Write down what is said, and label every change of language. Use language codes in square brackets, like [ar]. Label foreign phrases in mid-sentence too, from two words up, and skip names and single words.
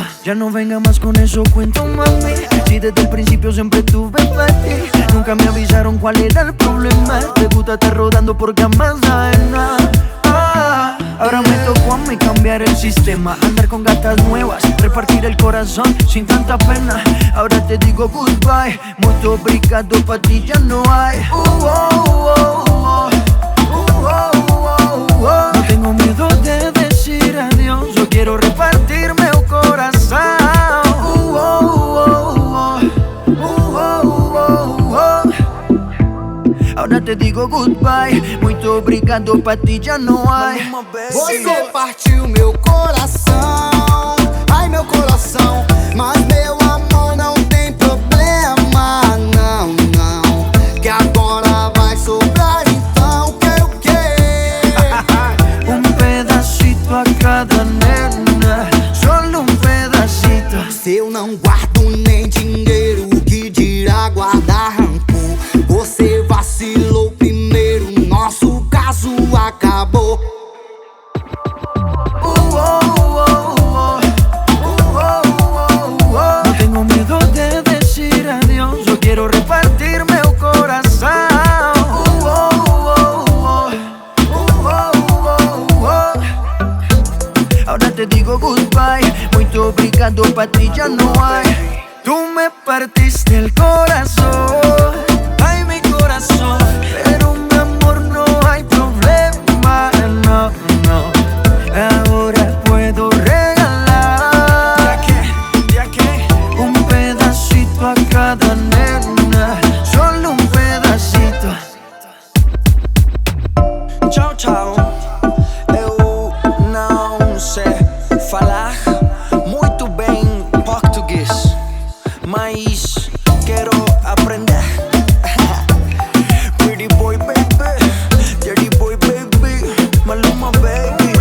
[es] Ya no venga más con eso, cuento mami. Si desde el principio siempre tuve para ti, nunca me avisaron cuál era el problema. Te gusta estar rodando porque jamás sabes nada. Ahora me tocó a mí cambiar el sistema, andar con gatas nuevas, repartir el corazón sin tanta pena. Ahora te digo goodbye, [pt] muito obrigado, [es] pa' ti ya no hay. No tengo miedo de decir adiós, yo quiero repartirme el corazón. Ahora te digo goodbye, [pt] muito obrigado, [es] pa' ti [pt] já não [es] hay. [pt] Você partiu meu coração, ai meu coração. Mas meu amor não tem problema, não. Que agora vai sobrar então, o que? Pedacito a cada nena, solo pedacito. Se eu não guardo nem dinheiro, que dirá guardar rancor? Você vacilou primeiro, nosso caso acabou. [es] No tengo miedo de decir adiós, yo quiero repartirme el corazón. Ahora te digo goodbye, [pt] muito obrigado, [es] pa' ti ya no hay. Tú me partiste el corazón, ay mi corazón, pero mi amor no hay problema, no. Ahora puedo regalar un pedacito a cada nena, solo un pedacito. [pt] Tchau, eu não sei falar muito bem português, mas quero aprender. [en] Pretty boy baby, dirty boy baby, Maluma baby.